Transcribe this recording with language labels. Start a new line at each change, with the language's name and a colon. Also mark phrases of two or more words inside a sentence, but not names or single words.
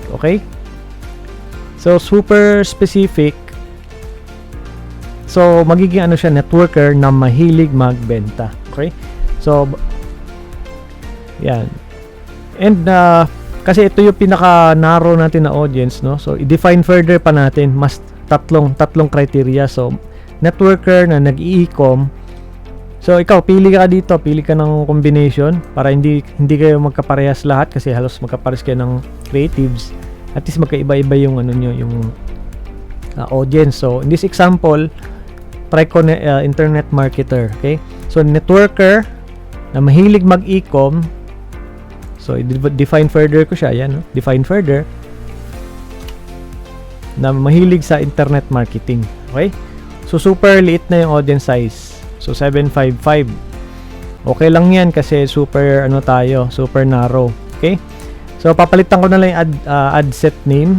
Filipino: Okay, so
English: super specific,
Filipino: so magiging ano siya, networker na mahilig magbenta. Okay, so yan. And kasi ito yung pinaka narrow natin na audience, no? So i-
English: define further
Filipino: pa natin, mas tatlong criteria. So networker na nag-e-com. So ikaw, pili ka dito, pili ka ng combination para hindi kayo magkaparehas lahat, kasi halos magkaparehas kayo ng creatives. At least magkaiba-iba yung ano nyo, yung audience. So in this example, try ko na
English: internet marketer.
Filipino: Okay, so networker na mahilig mag-e-com. So
English: define further
Filipino: ko siya, yan, no?
English: Define further
Filipino: na mahilig sa
English: internet marketing.
Filipino: Okay, so super liit na yung
English: audience size.
Filipino: So 755. Okay lang yan kasi super ano tayo,
English: super narrow.
Filipino: Okay, so papalitan ko na lang yung
English: ad set name.